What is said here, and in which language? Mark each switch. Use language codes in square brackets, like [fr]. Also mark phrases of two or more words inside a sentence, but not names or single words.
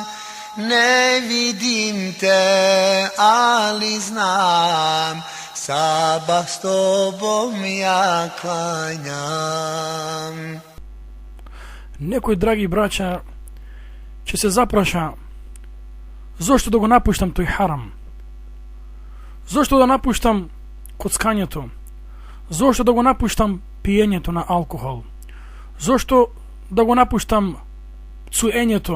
[bs] Ne vidim te, ali znam, sabah s tobom ja klanjam. [mk] Некој, драги браќа, ќе се запраша: зошто да го напуштам тој харам? Зошто да напуштам коцкањето? Зошто да го напуштам пиењето на алкохол? Зошто да го напуштам цуењето?